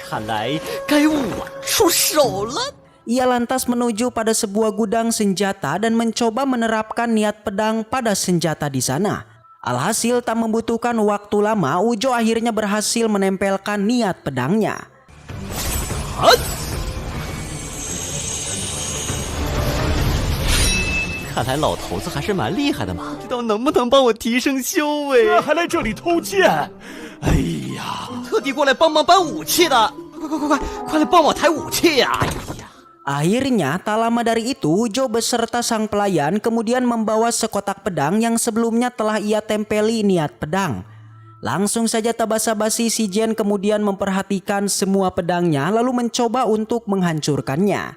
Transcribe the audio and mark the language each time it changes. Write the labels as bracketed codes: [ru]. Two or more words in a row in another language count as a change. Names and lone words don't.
[id] Ia lantas menuju pada sebuah gudang senjata dan mencoba menerapkan niat pedang pada senjata di sana. Alhasil tak membutuhkan waktu lama, Hujo akhirnya berhasil menempelkan niat pedangnya. [zh] 还来这里偷剑？哎呀，特地过来帮忙搬武器的，快来帮我抬武器呀！哎呀。 [id] Akhirnya tak lama dari itu Hujo beserta sang pelayan kemudian membawa sekotak pedang yang sebelumnya telah ia tempeli niat pedang. Langsung saja tak basa-basi Si Jian kemudian memperhatikan semua pedangnya lalu mencoba untuk menghancurkannya.